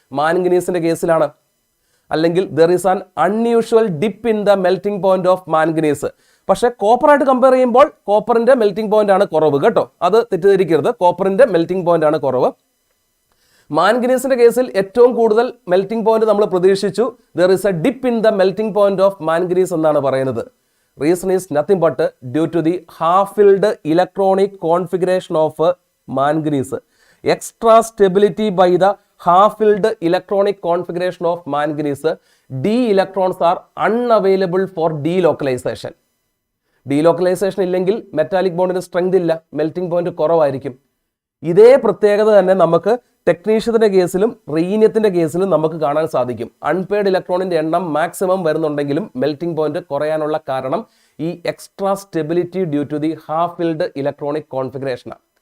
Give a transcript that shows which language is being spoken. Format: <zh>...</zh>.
<ml>മാംഗനീസിന്റെ കേസിലാണ്. അല്ലെങ്കിൽ</ml> <en>There is an unusual dip in the melting point of manganese.</en> <ml>പക്ഷേ കോപ്പറായിട്ട് compare ചെയ്യുമ്പോൾ കോപ്പറിന്റെ മെൽറ്റിംഗ് പോയിന്റ് ആണ് കുറവ് കേട്ടോ, അത് തെറ്റിദ്ധരിക്കരുത്. കോപ്പറിന്റെ മെൽറ്റിംഗ് പോയിന്റ് ആണ് കുറവ്. മാംഗനീസിന്റെ കേസിൽ ഏറ്റവും കൂടുതൽ മെൽറ്റിംഗ് പോയിന്റ് നമ്മൾ പ്രതീക്ഷിച്ചു.</ml> <en>there is a dip in the melting point of manganese</en> <ml>എന്നാണ് പറയുന്നത്.</ml> <en>Reason is nothing but due to the half-filled electronic configuration of manganese. Extra stability by the half-filled electronic configuration of manganese. D electrons are unavailable for delocalization.</en> <ml>Delocalization ഇല്ലെങ്കിൽ metallic ബോണ്ടിന് strength ഇല്ല, melting point കുറവായിരിക്കും. ഇതേ പ്രത്യേകത തന്നെ നമുക്ക് ടെക്നീഷ്യത്തിന്റെ കേസിലും റീനിയത്തിന്റെ കേസിലും നമുക്ക് കാണാൻ സാധിക്കും. അൺപെയ്ഡ് ഇലക്ട്രോണിന്റെ എണ്ണം മാക്സിമം വരുന്നുണ്ടെങ്കിലും മെൽറ്റിംഗ് പോയിന്റ് കുറയാനുള്ള കാരണം ഈ</ml> <en>Extra stability due to the half filled electronic കോൺഫിഗറേഷനാണ്.</en>